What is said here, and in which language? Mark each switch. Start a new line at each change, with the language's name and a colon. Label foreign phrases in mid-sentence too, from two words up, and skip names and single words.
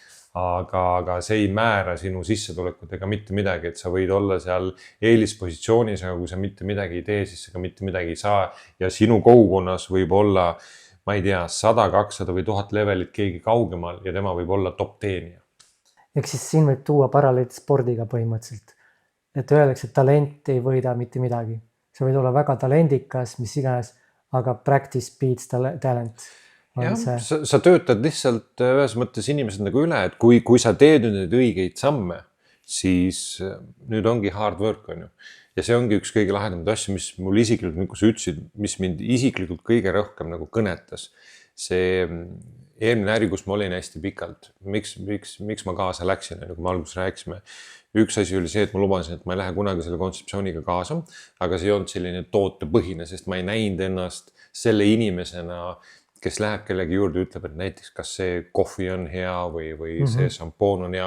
Estonian: Aga see ei määra sinu sissetulekut ega mitte midagi, et sa võid olla seal eelispositsioonis, aga kui sa mitte midagi ei tee, siis sa ka mitte midagi ei saa ja sinu kogukonnas võib olla, ma ei tea, 100, 200 või 1000 levelit keegi kaugemal ja tema võib olla top teenija. Ehk siis siin võib tuua paralleelid spordiga põhimõtteliselt, et öeldakse, et talent ei võida mitte midagi. Sa võid olla väga talendikas, mis iganes, aga
English: practice beats talent.
Estonian: Ja, sa töötad lihtsalt ühes mõttes inimesed nagu üle, et kui sa teed nüüd õigeid samme, siis nüüd ongi
English: hard work,
Estonian: on ju. Ja see ongi üks kõige lahedamad asju, mis mul isiklikult, kui sa ütlesid, mis mind isiklikult kõige rohkem nagu kõnetas. See eelmine äri, kus ma olin hästi pikalt, miks ma kaasa läksin, kui me alguses rääkisime. Üks asi oli see, et ma lubasin, et ma ei lähe kunagi selle kontseptsiooniga kaasa, aga see ei olnud selline tootepõhine, sest ma ei näinud ennast selle inimesena, kes läheb kellegi juurde, ütleb, et näiteks kas see kohvi on hea või see šampoon on hea.